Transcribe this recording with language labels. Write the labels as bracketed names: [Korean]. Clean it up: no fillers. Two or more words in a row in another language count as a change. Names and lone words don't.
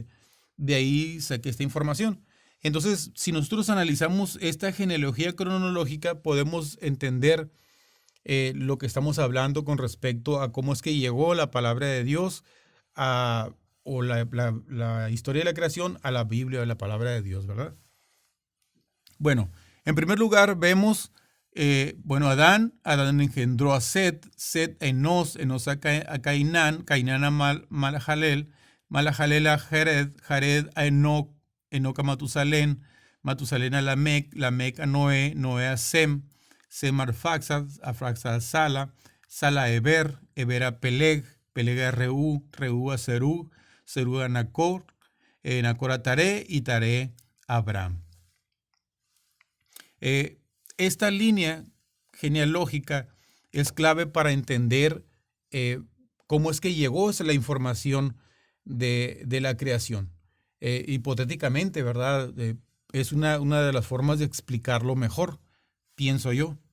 [Spanish] De ahí saqué esta información. Entonces, si nosotros analizamos esta genealogía cronológica, podemos entender lo que estamos hablando con respecto a cómo es que llegó la palabra de Dios o la historia de la creación a la Biblia, a la palabra de Dios, ¿verdad? Bueno, en primer lugar vemos, Adán engendró a Set, Set a Enos, Enos a Cainán, Cainán a Malajalel, Malajalel a Jared, Jared a Enoc, Enoc a Matusalén, Matusalén a Lamec, Lamec a Noé, Noé a Sem, Sem a Arfaxad a Sala, Sala a Eber, Eber a Peleg, Peleg a Reú, Reú a Serug, Serug a Nacor, Nacor a Taré, y Taré a Abraham. Esta línea genealógica es clave para entender cómo es que llegó la información de la creación. Hipotéticamente, ¿verdad? Es una de las formas de explicarlo mejor, pienso yo.